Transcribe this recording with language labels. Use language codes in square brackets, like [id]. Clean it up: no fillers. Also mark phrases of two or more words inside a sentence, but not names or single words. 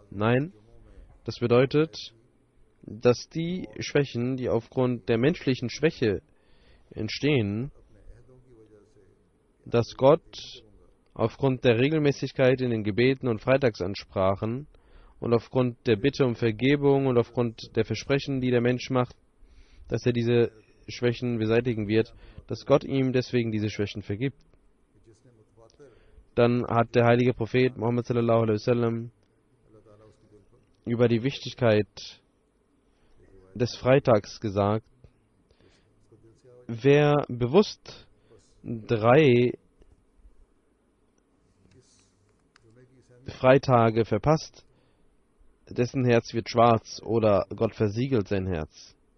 [de] Nein, das bedeutet, dass die Schwächen, die aufgrund der menschlichen Schwäche entstehen, dass Gott aufgrund der Regelmäßigkeit in den Gebeten und Freitagsansprachen und aufgrund der Bitte um Vergebung und aufgrund der Versprechen, die der Mensch macht, dass er diese Schwächen beseitigen wird, dass Gott ihm deswegen diese Schwächen vergibt. Dann hat der heilige Prophet Muhammad [ar] صلى الله عليه وسلم [de] über die Wichtigkeit des Freitags gesagt, wer bewusst 3 Freitage verpasst, dessen Herz wird schwarz oder Gott versiegelt sein Herz.